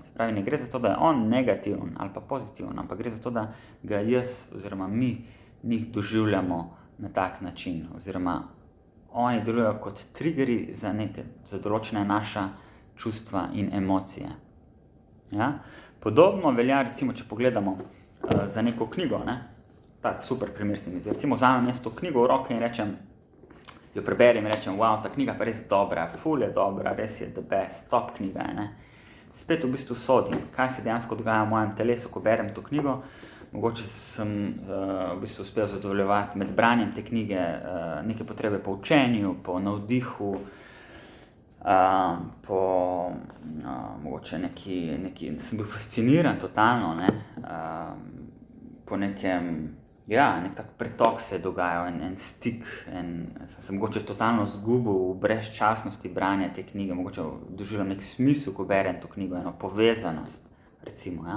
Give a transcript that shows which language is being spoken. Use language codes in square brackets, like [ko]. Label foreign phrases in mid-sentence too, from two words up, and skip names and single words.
[sl] Se pravi, ne gre za to, da je on negativen ali pa pozitiven, ampak gre za to, da ga jaz oziroma mi njih doživljamo na tak način, oziroma oni delujejo kot triggerji za določene naša čustva in emocije. Ja? Podobno velja, recimo, če pogledamo za neko knjigo, ne? Tak super primer se mi zdi. Recimo, vzamem jaz to knjigo v roke in jo preberem in rečem, wow, ta knjiga pa res dobra, ful je dobra, res je [en] the best, [sl] top knjiga je, ne. Spet v bistvu sodim, kaj se dejansko dogaja v mojem telesu, ko berem to knjigo. Mogoče sem v bistvu uspel zadovoljevati med branjem te knjige neke potrebe po učenju, po navdihu, mogoče sem bil fasciniran totalno, ne, po nekem, nek tak pretok se je dogajal, en stik, sem se mogoče totalno zgubil v brezčasnosti branja te knjige, mogoče doživljam nek smisel, ko berem to knjigo, eno povezanost, recimo, ja.